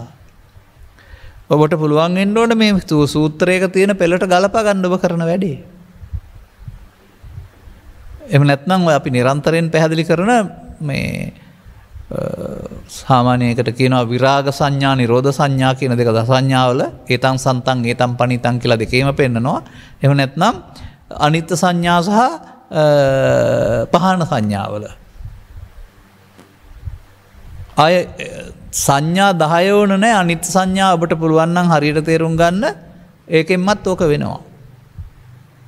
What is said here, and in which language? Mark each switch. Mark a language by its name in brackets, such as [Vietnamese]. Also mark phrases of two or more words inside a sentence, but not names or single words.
[Sinhala] ඔබට පුළුවන් වෙන්න ඕන මේ සූත්‍රයක තියෙන පෙළට ගලපා ගන්න ඔබ කරන වැඩේ. එහෙම නැත්නම් ඔය අපි නිරන්තරයෙන් පැහැදිලි කරන මේ සාමාන්‍යයකට කියනවා විරාග සංඥා නිරෝධ සංඥා කියන දෙක දසඤ්ඤාවල [Pali] ඒතං සන්තං ඒතං පනිතං [Sinhala] කියලා දෙකේම පෙන්නනවා. එහෙම නැත්නම් අනිත්‍ය සංඥා සහ පහන සංඥාවල ආය සංඥා 10 වුණ නැහැ. අනිත්‍ය සංඥා ඔබට පුළුවන් නම් හරියට තේරුම් ගන්න ඒකෙන්මත් ඕක වෙනවා.